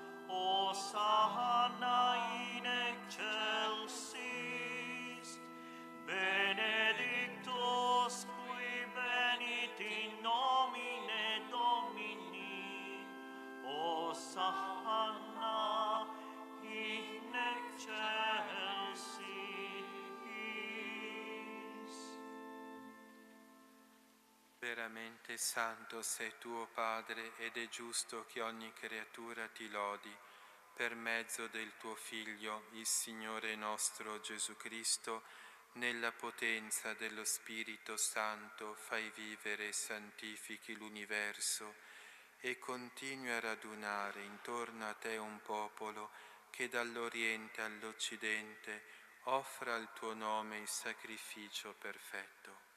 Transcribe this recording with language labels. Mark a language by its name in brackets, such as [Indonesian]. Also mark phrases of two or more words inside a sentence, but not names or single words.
[Latin] Hosanna in excelsis, benedictus qui venit in nomine Domini. Hosanna in excelsis. [Italian] Veramente santo sei tuo Padre, ed è giusto che ogni creatura ti lodi, per mezzo del tuo Figlio, il Signore nostro Gesù Cristo, nella potenza dello Spirito Santo fai vivere e santifichi l'universo e continui a radunare intorno a te un popolo che dall'Oriente all'Occidente offra al tuo nome il sacrificio perfetto.